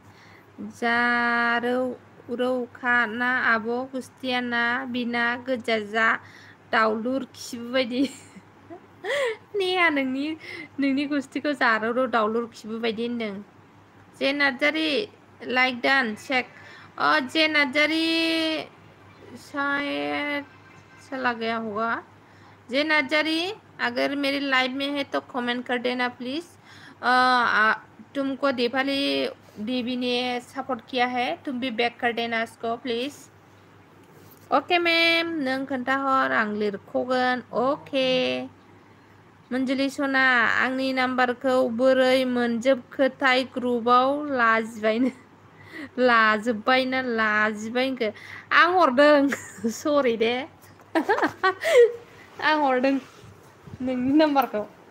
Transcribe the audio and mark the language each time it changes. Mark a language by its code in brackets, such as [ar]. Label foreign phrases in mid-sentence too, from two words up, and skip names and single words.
[brx] रौखा ना आब' गुस्थियाना बिना गोजा जा दावलुर खिबु बायदि नेहा नोंनि गुस्थिखौ जारौ दावलुर खिबु बायदि होनदों जे नार्जारि [en] like done check [brx] जे नार्जारि [hi] शायद चला गया होगा जे नार्जारी अगर मेरी लाइव में है तो कमेंट कर देना प्लीज तुमको दीपाली दीदी ने सपोर्ट किया है तुम भी बैक कर देना इसको प्लीज [en] okay ma'am [brx] नों खोन्थाहर आं लिरख'गोन [hi] ओके [brx] मंजुलि सना आंनि नाम्बारखौ बोरै मोनजोबखोथाय ग्रुपआव लाजिबाय आं हरदों सरि दे आं हरदों नोंनि नाम्बारखौ